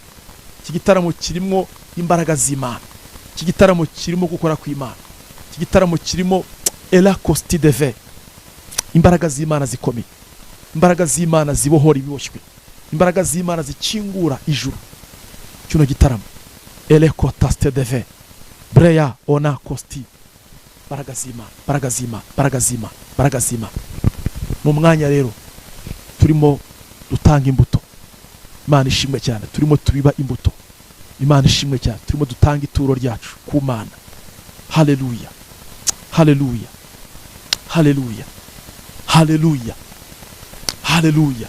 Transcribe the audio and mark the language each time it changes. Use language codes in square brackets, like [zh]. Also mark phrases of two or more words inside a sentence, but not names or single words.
[rw] Iki gitaramo kirimo imbaraga z'Imana. Iki gitaramo kirimo gukora kw'Imana. Iki gitaramo kirimo ela kosti deve. Imbaraga z'Imana zikomeye. Imbaraga z'Imana zibohora ibiboshywe. Imbaraga z'Imana zikingura ijuru. Kino gitaramo ele kotaste deve breya ona kosti. Imbaraga z'Imana, imbaraga z'Imana, imbaraga z'Imana, imbaraga z'Imana. Mu mwanya rero turimo dutanga imbuto. Imana ishimwe cyane, turimo tubiba imbuto. Imana ishimwe cyane, turimo dutanga ituro ryacu ku Mana. Haleluya, haleluya, haleluya, haleluya, haleluya.